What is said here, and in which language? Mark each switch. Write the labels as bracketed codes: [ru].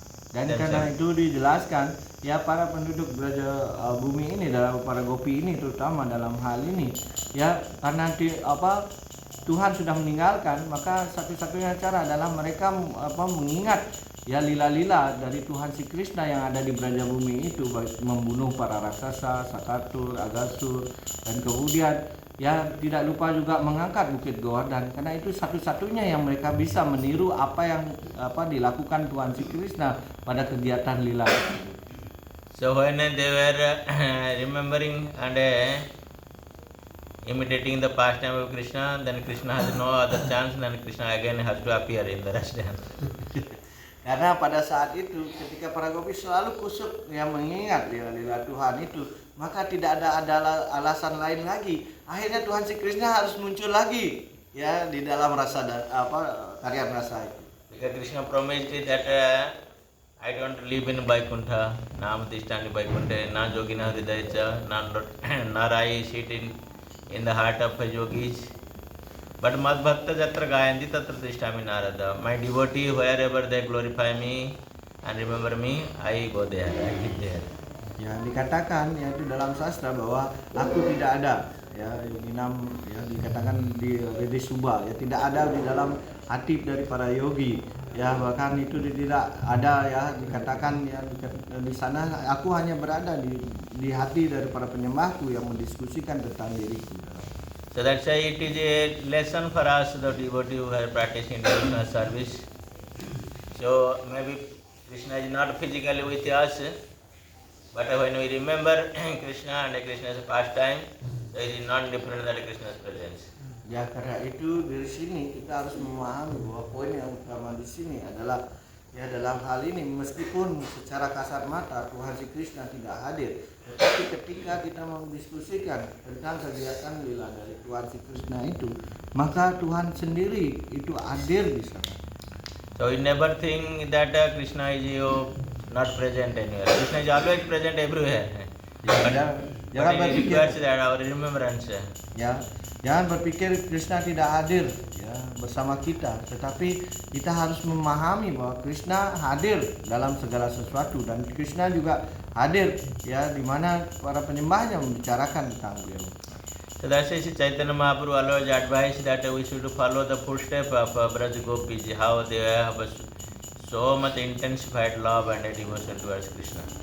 [id] Dan karena itu dijelaskan ya para penduduk Braja bumi ini dalam para gopi ini terutama dalam hal ini ya karena Tuhan sudah meninggalkan, maka satu-satunya cara adalah mereka mengingat ya lila-lila dari Tuhan Sri Krishna yang ada di Braja bumi itu, membunuh para raksasa, Sakatur, Agasur, dan kemudian ya tidak lupa juga mengangkat Bukit Govardhan. Karena itu satu-satunya yang mereka bisa meniru apa yang dilakukan Tuhan Sri Krishna pada kegiatan lila. [en] So when they were remembering and imitating the pastime of Krishna, then Krishna has no other chance, then Krishna again has to appear in the rest dance. [id] Karena pada saat itu ketika para gopi selalu kusuk yang mengingat lila-lila Tuhan itu, maka tidak ada alasan lain lagi. Akhirnya Tuhan Sri Krishna harus muncul lagi ya di dalam tarian rasa itu. [en] Because Krishna promised that I don't live in Vaikuntha, [sa] Nam Tishtani Vaikuntha, na Jogina Hridayacha, [en] nor I sit in the heart of yogis. But [sa] Mad Bhakta Jatra Gayanti Tatra Tishtami Narada. [en] My devotee, wherever they glorify me and remember me, I go there, I live there. [id] Ya, dikatakan yaitu dalam sastra bahwa aku tidak ada ya yoginam ya dikatakan di Redi Suba ya tidak ada di dalam hati dari para yogi ya, bahkan itu tidak ada ya dikatakan ya di sana aku hanya berada di hati dari para penyembahku yang mendiskusikan tentang diriku. [en] So that's why it is a lesson for us, the devotee who are practicing devotional service. So maybe Krishna is not physically with us, but when we remember Krishna and Krishna's pastime, so it is not different than Krishna's presence. [id] Ya karena itu dari sini kita harus memahami bahwa poin yang utama di sini adalah ya dalam hal ini meskipun secara kasat mata Tuhan si Krishna tidak hadir, tetapi ketika kita mendiskusikan tentang kegiatan lila dari Tuhan si Krishna itu, maka Tuhan sendiri itu hadir di sana. [en] So we never think that Krishna is not present anywhere. Krishna is always present everywhere. But it requires that our remembrance. [id] Ya, jangan berpikir Krishna tidak hadir ya bersama kita, tetapi kita harus memahami bahwa Krishna hadir dalam segala sesuatu dan Krishna juga hadir ya di mana para penyembahnya membicarakan tentang beliau. [en] So that's why Chaitanya Mahaprabhu always advised that we should follow the footsteps of Braj Gopis, how they have so much intensified love and devotion towards Krishna.